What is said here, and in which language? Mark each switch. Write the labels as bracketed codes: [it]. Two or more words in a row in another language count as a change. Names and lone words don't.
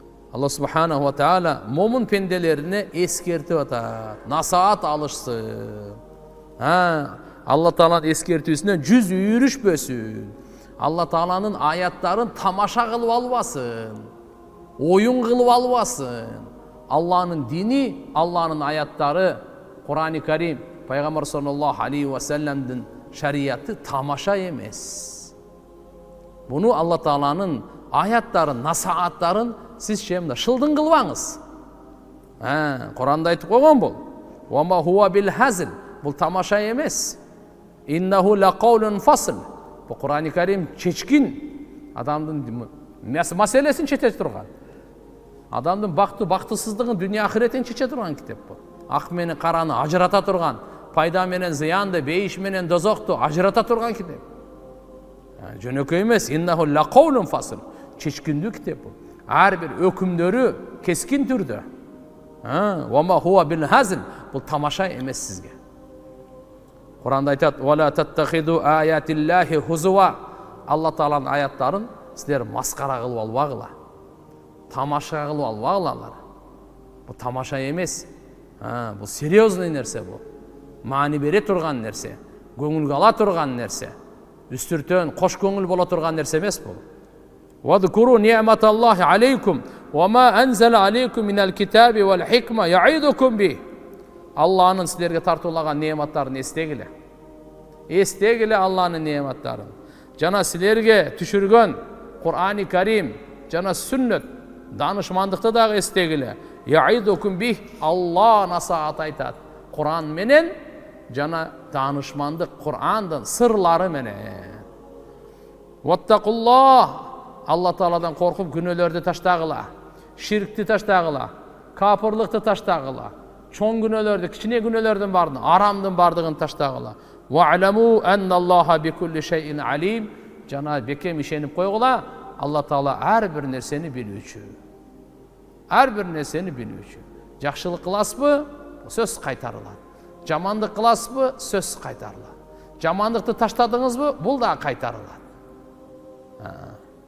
[ky] Алла [ar] سبحانه وتعالى [ky] момун пенделерине эскертип атат. Насаат алышсын. Алла Тааланын эскертүүсүнөн жүз үйрүшпөсүн. Алла Тааланын аяттарын тамаша кылып албасын. Оюн кылып албасын. Алланын дини, Алланын аяттары, Кур'ан-ы Карим, Пайгамбар [ar] صلى الله عليه وسلم [ky] шарияты тамаша эмес. Буну Алла Тааланын аяттарын, насааттарын сиз шемде шылдың кылбаңыз. Кур'анда айтып койгон бул. [ar] وما هو بالهزل. [ky] Бул тамаша эмес. [ar] إنه لقول فصل. [ky] Бул Кур'ан-ы Карим чечкин адамдын маселесин чече турган. Адамдын бактысыздыгын, дүние ахиретін чече турган китеп бул. Ак менен караны ажырата турган, пайда менен зыянды, бейиш менен дозокту ажырата турган китеп. Жөнөкөй эмес. [ar] إنه لقول فصل. [ky] Чечкиндүү китеп бул. Ар бир өкүмдөрү кескин түрдө. [ar] وما هو بالهزل. [ky] Бул тамаша эмес сизге. Кур'анда айтат: [ar] "ولا تتخذوا آيات الله هزوا." [ky] Алла Тааланын аяттарын силер маскара кылып албагыла. Тамаша кылып албагылар. Бул тамаша эмес. Бул серьезный нерсе бул. Маани бере турган нерсе, көңүлгө ала турган нерсе. Үстүртөн кош көңүл боло турган нерсе эмес бул. [ar] وَاذْكُرُوا نِعْمَةَ اللَّهِ عَلَيْكُمْ وَمَا أَنْزَلَ عَلَيْكُمْ مِنَ الْكِتَابِ وَالْحِكْمَةِ يَعِظُكُمْ بِهِ. [ky] Алланын силерге тартуулаган неаматтарын эстегиле. Эстегиле Алланын неаматтарын. Жана силерге түшүргөн Кур'ан-ы Карим, жана сүннөт, данышмандыкты дагы эстегиле. [ar] يَعِظُكُمْ بِهِ. [ky] Алла насаат айтат. Кур'ан менен жана данышмандык Кур'андын сырлары менен. وَاتَّقُوا Алла Тааладан коркуп күнөөлөрдү таштагыла, ширкти таштагыла, капырлыкты таштагыла, чоң күнөөлөрдү, кичине күнөөлөрдүн баарын, арамдын бардыгын таштагыла. [ar] وَعْلَمُوا أَنَّ اللَّهَ بِكُلِّ شَيْءٍ عَلِيمٌ. [ky] Жана бекем ишенип койгула, Алла Таала ар бир нерсени билүүчү. Ар бир нерсени билүүчү. Жакшылык кыласызбы? Сөз кайтарылат. Жамандык кыласызбы? Сөз кайтарылат. Жамандыкты таштадыңызбы? Бул да кайтарылат.